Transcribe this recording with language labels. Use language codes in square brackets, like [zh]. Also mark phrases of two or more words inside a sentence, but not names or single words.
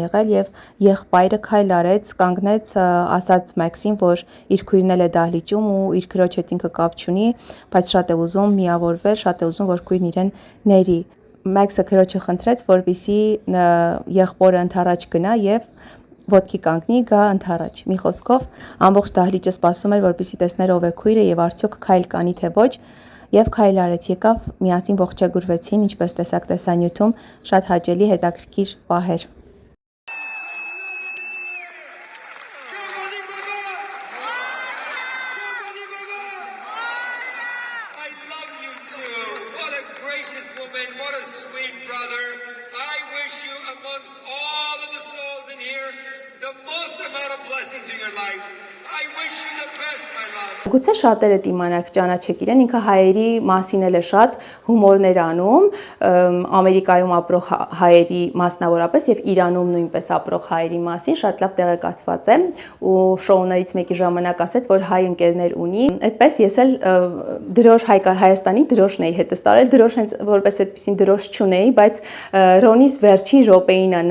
[hy] եղել եւ եղբայրը քայլ արեց, կանգնեց, ասաց Մաքսին, որ իր քույրն էլ է դահլիճում ու իր քրոջ հետ ինքը կապ չունի, բայց շատ է ուզում միավորվել, շատ է ուզում, որ քույրն իրեն ների։ Մաքսը քրոջը խնդրեց, որպեսզի եղբորը ընդառաջ գնա եւ ոտքի կանգնի, գա ընդառաջ։ Մի խոսքով ամբողջ դահլիճը սպասում էր, որպեսզի տեսներ ով է քույրը եւ արդյոք քայլ կանի թե ոչ։ Եվ քայլ արեց, եկավ, միասին ողջագուրվեցին, ինչպես տեսակ տեսանյութում, շատ հաճելի հետաքրքիր պահեր։ [en] I love you too. What a gracious woman, what a sweet brother. I wish you amongst all of the souls in here the most amount of blessings in your life. I wish you the best, my love. [hy] Գուցե շատերը դիմանակ ճանաչեք իրեն, ինքը հայերի մասին էլ է շատ հումորներ անում, Ամերիկայում ապրող հայերի մասնավորապես եւ Իրանում նույնպես ապրող հայերի մասին շատ լավ տեղեկացված է ու շոուներից մեկի ժամանակ ասեց, որ հայ ընկերներ ունի, այդպես ես էլ դրոշ Հայաստանի դրոշն էի հետս տարել, դրոշ հենց որպես այդպեսին դրոշ չունեի, բայց Ռոնիս վերջին րոպեին է